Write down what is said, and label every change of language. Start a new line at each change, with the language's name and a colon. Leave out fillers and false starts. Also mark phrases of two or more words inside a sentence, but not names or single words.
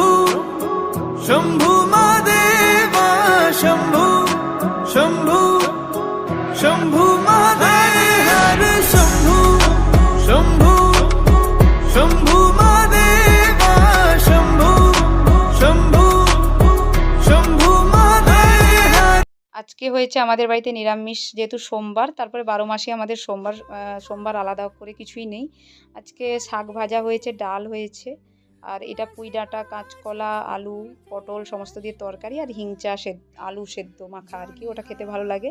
Bangla: शंभु महादेवा, शंभु शंभु शंभु महादेव, हरे शंभु शंभु शंभु महादेवा, शंभु शंभु शंभु महादेव। আজকে হয়েছে আমাদের বাড়িতে নিরামিষ, যেহেতু সোমবার। তারপরে 12 মাসে আমাদের সোমবার, সোমবার আলাদা করে কিছুই নেই। আজকে শাক ভাজা হয়েছে, ডাল হয়েছে, আর এটা পুঁই ডাঁটা, কাঁচকলা, আলু, পটল সমস্ত দিয়ে তরকারি, আর হিংচা আলু সেদ্ধ মাখা আর কি, ওটা খেতে ভালো লাগে।